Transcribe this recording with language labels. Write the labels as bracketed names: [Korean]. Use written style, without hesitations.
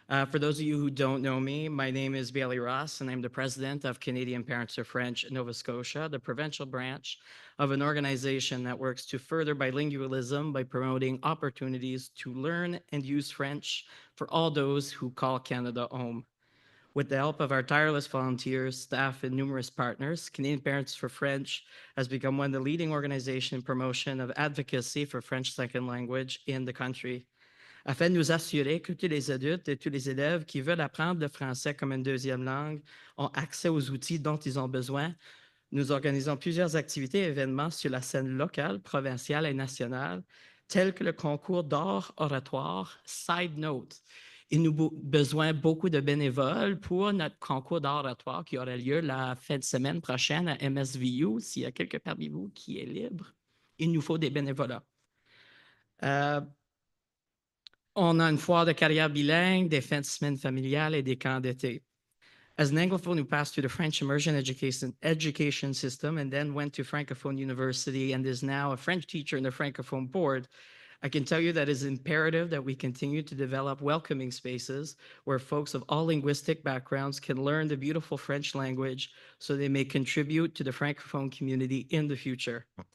[English] For those of you who don't know me, my name is Bailey Ross, and I'm the president of Canadian Parents for French Nova Scotia, the provincial branch of an organization that works to further bilingualism by promoting opportunities to learn and use French for all those who call Canada home. With the help of our tireless volunteers, staff, and numerous partners, Canadian Parents for French has become one of the leading organizations in promotion of advocacy for French second language in the country. [French] Afin de nous assurer que tous les adultes et tous les élèves qui veulent apprendre le français comme une deuxième langue ont accès aux outils dont ils ont besoin, nous organisons plusieurs activités et événements sur la scène locale, provinciale et nationale, tels que le concours d'art oratoire Side Note. Il nous a besoin beaucoup de bénévoles pour notre concours d'art oratoire qui aura lieu la fin de semaine prochaine à MSVU. S'il y a quelqu'un parmi vous qui est libre, il nous faut des bénévolats. On a une foire de carrière bilingue, des fins de semaine familiales et des camps d'été. [English] As an Anglophone who passed through the French immersion education system and then went to Francophone University and is now a French teacher in the Francophone board, I can tell you that it is imperative that we continue to develop welcoming spaces where folks of all linguistic backgrounds can learn the beautiful French language so they may contribute to the Francophone community in the future.